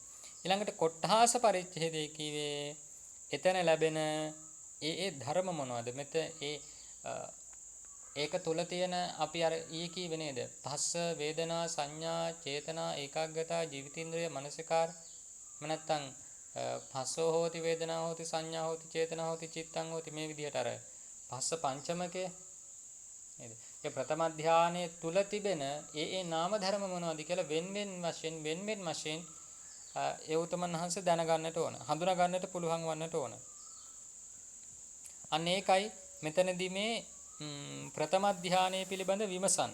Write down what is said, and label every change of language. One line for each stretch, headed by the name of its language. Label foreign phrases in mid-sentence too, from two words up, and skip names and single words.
Sinhala: ඊළඟට කොට්ඨාස පරිච්ඡේදයේ කිව්වේ එතන ලැබෙන ඒ ධර්ම මොනවද? මෙතන ඒක තුල තියෙන අපි අර ඊයේ කීවේ නේද? පස්ස වේදනා සංඥා චේතනා ඒකාග්‍රතා ජීවිතේන්ද්‍රය මනසිකාර නැත්තම්
Pali: පස්සෝ හෝති වේදනා හෝති සංඥා හෝති චේතනා හෝති චිත්තං හෝති
Sinhala: මේ විදිහට අර පස්ස පංචමකය නේද? ඒ ප්‍රථම ධානයේ තුල තිබෙන ඒ නාම ධර්ම මොනවද කියලා වෙන්වෙන් වශයෙන් ඒ උතුමන් වහන්සේ දැනගන්නට ඕන. හඳුනා ගන්නට පුළුවන් වන්නට ඕන. අන්න ඒකයි මෙතනදී මේ ප්‍රථම ධානයේ පිළිබඳ විමසන්න.